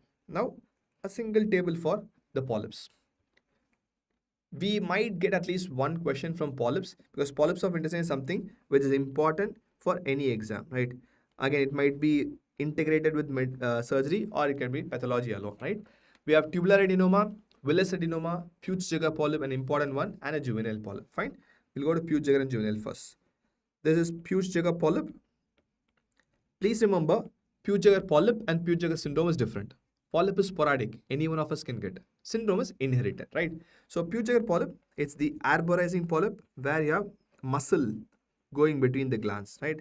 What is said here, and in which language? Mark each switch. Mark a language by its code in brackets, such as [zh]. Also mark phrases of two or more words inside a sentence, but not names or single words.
[en] Now, a single table for the polyps. We might get at least one question from polyps because polyps of intestine is something which is important for any exam, right? Again, it might be integrated with surgery or it can be pathology alone, right? We have tubular adenoma, villus adenoma, Peutz-Jeghers polyp, an important one, and a juvenile polyp, fine? We'll go to Peutz-Jeghers and juvenile first. This is Peutz-Jeghers polyp. Please remember, Peutz-Jeghers polyp and Peutz-Jeghers syndrome is different. Polyp is sporadic. Any one of us can get. Syndrome is inherited, right? So Peutz-Jeghers polyp, it's the arborizing polyp where you have muscle going between the glands, right?